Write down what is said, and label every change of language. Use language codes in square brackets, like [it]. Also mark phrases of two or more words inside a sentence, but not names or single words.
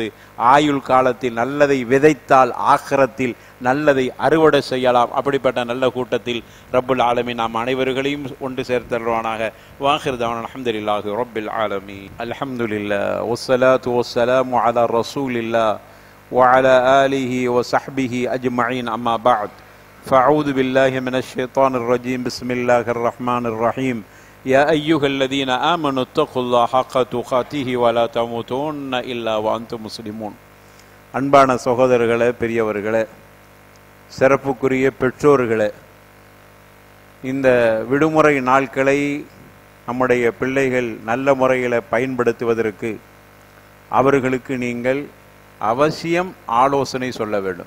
[ta] ஆயுள் காலத்தில் நல்லதை விதைத்தால் ஆகிரத்தில் நல்லதை அறுவடை செய்யலாம். அப்படிப்பட்ட நல்ல கூட்டத்தில் [ar] رب العالمين [ta] நாம் அனைவர்களையும் ஒன்று சேர்த்தருவானாக. [ar] وآخر دعوانا الحمد لله رب العالمين. الحمد لله والصلاة والسلام على رسول الله وعلى آله وصحبه أجمعين أما بعد فأعوذ بالله من الشيطان الرجيم بسم الله الرحمن الرحيم يا أيها الذين آمنوا اتقوا الله حق تقاته ولا تموتن إلا وأنتم مسلمون. [ta] அன்பான சகோதரர்களே, பெரியவர்களே, சிறப்புக்குரிய பெற்றோர்களே, இந்த விடுமுறை நாட்களை நம்முடைய பிள்ளைகள் நல்ல முறையில் பயன்படுத்துவதற்கு அவர்களுக்கு நீங்கள் அவசியம் ஆலோசனை சொல்ல வேண்டும்.